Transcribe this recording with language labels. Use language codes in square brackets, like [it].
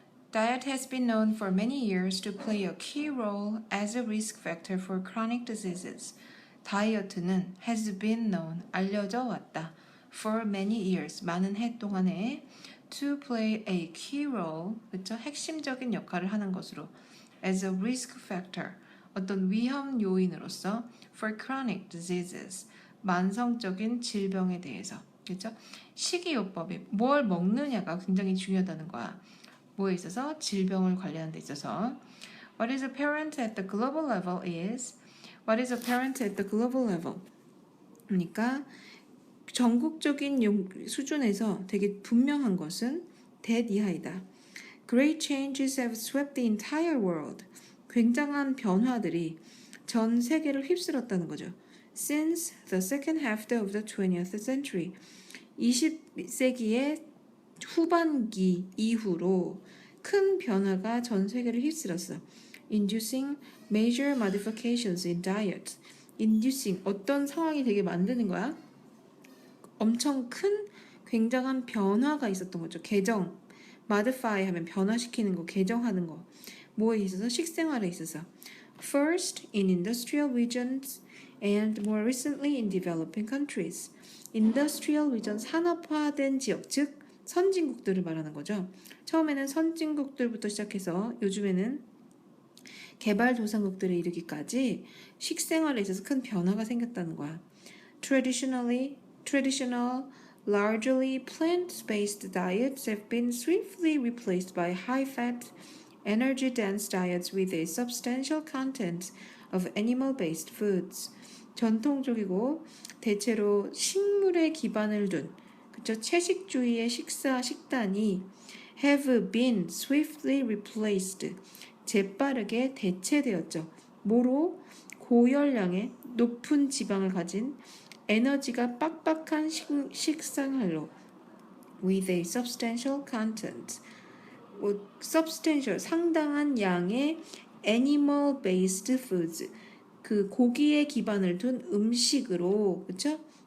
[en] Diet has been known for many years to play a key role as a risk factor for chronic diseases. [ko] 다이어트는 [en] has been known, [ko] 알려져 왔다. [en] For many years, [ko] 많은 해 동안에 [en] to play a key role, [ko] 그쵸? 핵심적인 역할을 하는 것으로 [en] as a risk factor, [ko] 어떤 위험 요인으로서 [en] for chronic diseases, [ko] 만성적인 질병에 대해서. 그렇죠? 식이요법이 뭘 먹느냐가 굉장히 중요하다는 거야. 뭐에 있어서? 질병을 관리하는 데 있어서. [en] What is apparent at the global level is What is apparent at the global level? [ko] 그러니까 전국적인 수준에서 되게 분명한 것은 that 이하이다. [en] Great changes have swept the entire world. [ko] 굉장한 변화들이 전 세계를 휩쓸었다는 거죠. [en] Since the second half of the 20th century. [ko] 20세기의 후반기 이후로 큰 변화가 전 세계를 휩쓸었어. [en] Inducing major modifications in diet. [ko] Inducing 어떤 상황이 되게 만드는 거야? 엄청 큰 굉장한 변화가 있었던 거죠. 개정, modify 하면 변화시키는 거, 개정하는 거. 뭐에 있어서? 식생활에 있어서. [en] First in industrial regions and more recently in developing countries. 인더스트리얼 리전, [ko] 산업화된 지역, 즉 선진국들을 말하는 거죠. 처음에는 선진국들부터 시작해서 요즘에는 개발도상국들에 이르기까지 식생활에 있어서 큰 변화가 생겼다는 거야. [en] Traditional, largely plant-based diets have been swiftly replaced by high-fat, energy-dense diets with a substantial content of animal-based foods. [ko] 전통적이고 대체로 식물에 기반을 둔 그쵸? 채식주의의 식단이 [en] have been swiftly replaced [ko] 재빠르게 대체되었죠. 뭐로? 고열량의 높은 지방을 가진 에너지가 빡빡한 식생활로 [en] with a substantial content substantial [ko] 상당한 양의 [en] animal based foods [ko] 그 고기에 기반을 둔 음식으로 그렇죠?